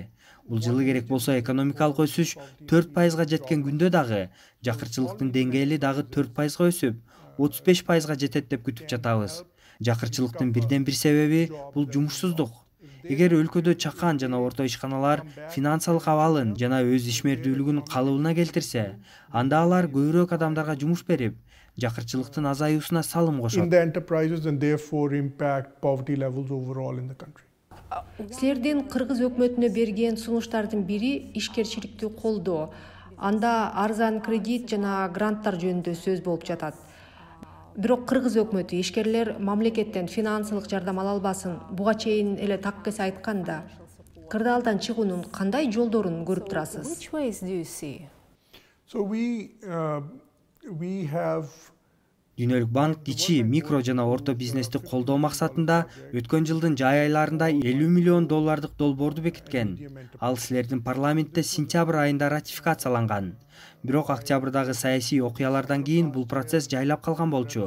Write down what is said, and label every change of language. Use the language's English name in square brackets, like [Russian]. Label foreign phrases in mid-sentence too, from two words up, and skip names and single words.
[Kyrgyz] Бул жылы керек болсо экономикалык өсүш 4%га жеткен күндө дагы жакырчылыктын деңгээли дагы 4%га өсүп, 35%га жетет деп күтүп жатабыз. Жакырчылыктын бирден бир себеби бул жумушсуздук. Эгер өлкөдө чакан жана орто ишканалар финансылык абалын жана өз ишмердүүлүгүн калыбына келтирсе, анда алар көбүрөөк адамдарга жумуш берип, жакырчылыктын азаюусуна салым кошот. [English] in the enterprises and therefore impact poverty levels overall in the country. [Kyrgyz] Силердин Кыргыз өкмөтүнө берген сунуштардын бири ишкерчиликти колдоо. Анда арзан кредит жана гранттар жөнүндө сөз болуп жатат. Бирок Кыргыз өкмөтү ишкерлер мамлекеттен финансылык жардам ала албасын буга чейин эле так кесе айтканда, кырдаалдан чыгуунун кандай жолдорун көрүп турасыз? [English] Which ways do you see? So we have [Kyrgyz] Дүйнөлүк банк кичи, микро жана орто бизнести колдоо максатында өткөн жылдын жай айларында $50 миллион долбоорду бекиткен. Ал силердин парламентте сентябрь айында ратификацияланган. Бирок октябрдагы саясий окуялардан кийин бул процесс жайлап калган болчу.